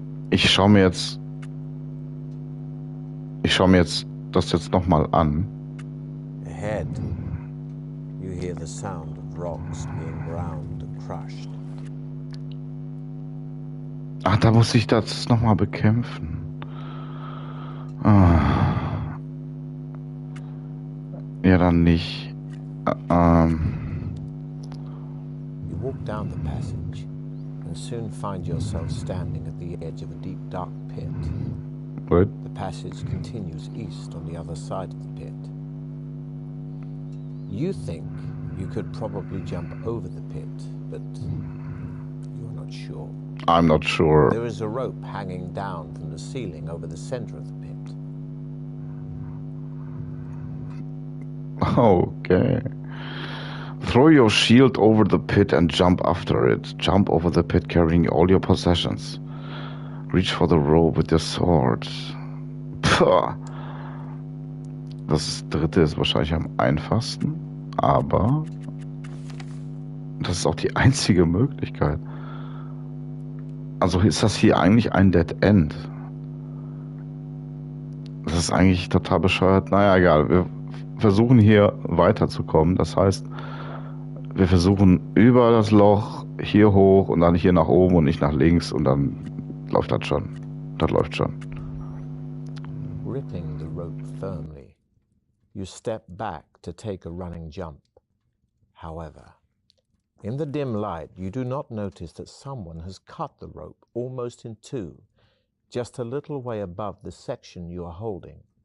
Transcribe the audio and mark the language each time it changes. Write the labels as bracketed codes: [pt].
[de] Ich schaue mir jetzt das jetzt nochmal an. [en] Ahead, you hear the sound of rocks being ground and crushed. [de] Ach, da muss ich das nochmal bekämpfen. Ah. Ja, dann nicht. [en] You walk down the passage and soon find yourself standing at the edge of a deep, dark pit. What? The passage continues east on the other side of the pit. You think you could probably jump over the pit, but you're not sure. I'm not sure. There is a rope hanging down from the ceiling over the center of the pit. Okay. Throw your shield over the pit and jump after it. Jump over the pit carrying all your possessions. Reach for the rope with your sword. Puh. [de] Das dritte ist wahrscheinlich am einfachsten, aber das ist auch die einzige Möglichkeit. Also ist das hier eigentlich ein Dead End? Das ist eigentlich total bescheuert. Naja, egal. Wir versuchen hier weiterzukommen. Das heißt, wir versuchen über das Loch hier hoch und dann hier nach oben und nicht nach links und dann läuft das schon. Das läuft schon. [en] Gripping the rope firmly, you step back to take a running jump. However, in the dim light, you do not notice that someone has cut the rope almost in two, just a little way above the section you are holding.